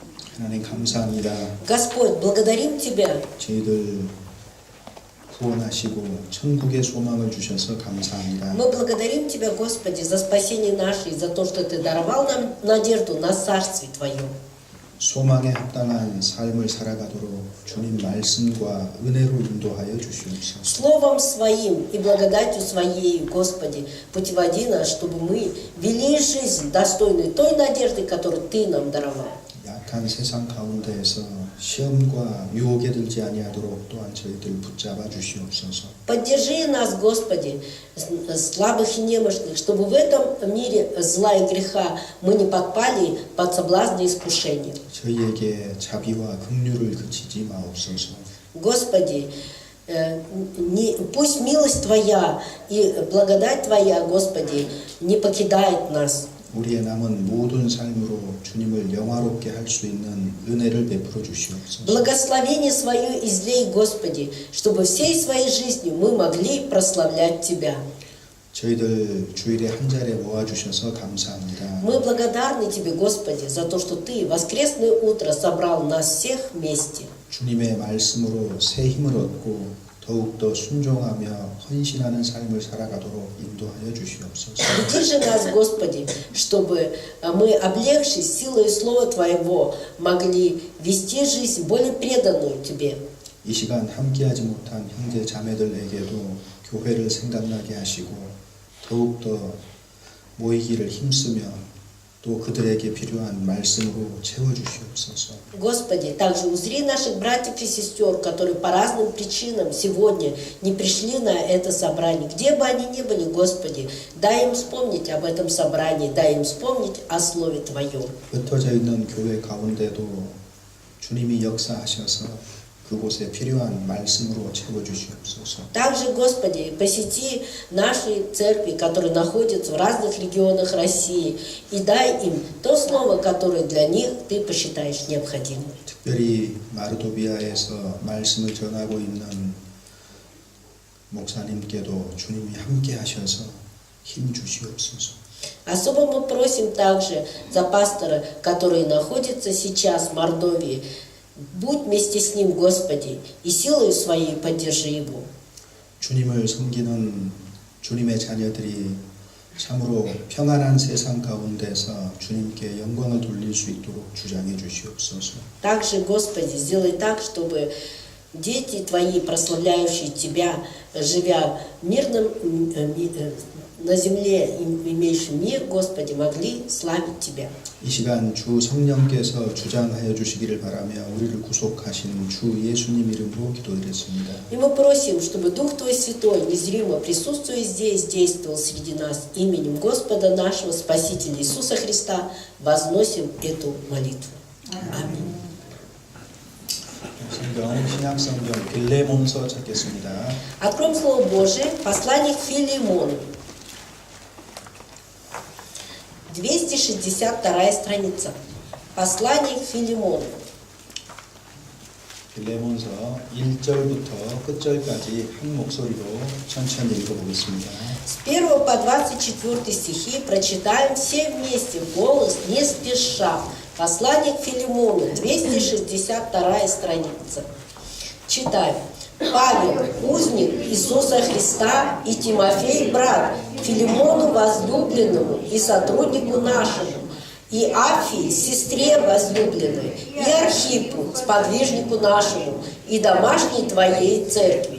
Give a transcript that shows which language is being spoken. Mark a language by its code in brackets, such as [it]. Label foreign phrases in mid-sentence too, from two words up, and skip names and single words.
[ko] 하나님 감사합니다. [ru] Господь, благодарим Тебя. [ko] 저희들 구원하시고 천국의 소망을 주셔서 감사합니다. [ru] Мы благодарим Тебя, Господи, за спасение наше и за то, что Ты даровал нам надежду на Царствие Твое. [ko] 소망에 합당한 삶을 살아가도록 주님 말씀과 은혜로 인도하여 주시옵소서. [ru] Словом Своим и благодатью Своей, Господи, путеводи нас, чтобы мы вели жизнь достойной той надежды, которую Ты нам даровал. [ko] 약한 세상 가운데에서 시험과 유혹에 들지 아니하도록 또한 저희들 붙잡아 주시옵소서. [ru] Поддержи нас, Господи, слабых и немощных, чтобы в этом мире зла и греха мы не подпали под соблазны и искушения. [ko] 저희에게 자비와 긍휼을 그치지 마옵소서. [ru] Господи, пусть милость Твоя и благодать Твоя, Господи, не покидает нас. [ko] 우리의 남은 모든 삶으로 주님을 영화롭게 할 수 있는 은혜를 베풀어 주시옵소서. [ru] Благословение Свое излей, Господи, чтобы всей своей жизнью мы могли прославлять Тебя. [ko] 저희들 주일에 한 자리에 모아주셔서 감사합니다. [ru] Мы благодарны Тебе, Господи, за то, что Ты в воскресное утро собрал нас всех вместе. [ko] 주님의 말씀으로 새 힘을 얻고 더욱더 순종하며 헌신하는 삶을 살아가도록 인도하여 주시옵소서. [ru] Веди же нас, Господи, чтобы мы, облегшись силой Слова Твоего, могли вести жизнь более преданную Тебе. [ko] 이 시간 함께하지 못한 형제 자매들에게도 교회를 생각나게 하시고 더욱더 모이기를 힘쓰며 또 그들에게 필요한 말씀으로 채워주시옵소서. [ru] Господи, также узри наших братьев и сестер, которые по разным причинам сегодня не пришли на это собрание. Где бы они ни были, Господи, дай им вспомнить об этом собрании, дай им вспомнить о Слове Твоем. [ko] 흩어져 있는 교회 가운데도 주님이 역사하셔서 그곳에 필요한 말씀으로 채워주시옵소서. [ru] Также, Господи, посети наши церкви, которые находятся в разных регионах России, и дай им то слово, которое для них Ты посчитаешь необходимым. [ko] 특별히 마르도비아에서 말씀을 전하고 있는 목사님께도 주님이 함께 하셔서 힘 주시옵소서. [ru] Особо мы просим также за пастора, который находится сейчас в Мордовии. Будь вместе с ним, Господи, и силой своей поддержи его. [ko] 주님을 섬기는 주님의 자녀들이 참으로 평안한 세상 가운데서 주님께 영광을 돌릴 수 있도록 주장해 주시옵소서. [ru] Также, Господи, сделай так, чтобы дети Твои, прославляющие Тебя, живя в мирном, на земле, имеющим мир, Господи, могли славить Тебя. [ko] 이 시간 주 성령께서 주장하여 주시기를 바라며 우리를 구속하신 주 예수님 이름으로 기도드렸습니다. [ru] И мы просим, чтобы Дух Твой Святой, незримо присутствуя здесь, действовал среди нас. Именем Господа нашего Спасителя Иисуса Христа возносим эту молитву. Аминь. [ko] 성경 신약성경 빌레몬서 찾겠습니다. [ru] Откроем Слово Божие, послание к Филимону. 262 страница. Послание к Филимону. [ko] 빌레몬서 1절부터 끝절까지 한 목소리로 천천히 읽어보겠습니다. [ru] С 1 по 24 стихи прочитаем все вместе в голос, не спеша. Послание к Филимону, 262 страница. Читаем. Павел, узник Иисуса Христа, и Тимофей, брат, Филимону возлюбленному и сотруднику нашему, и Афии, сестре возлюбленной, и Архипу, сподвижнику нашему, и домашней Твоей церкви.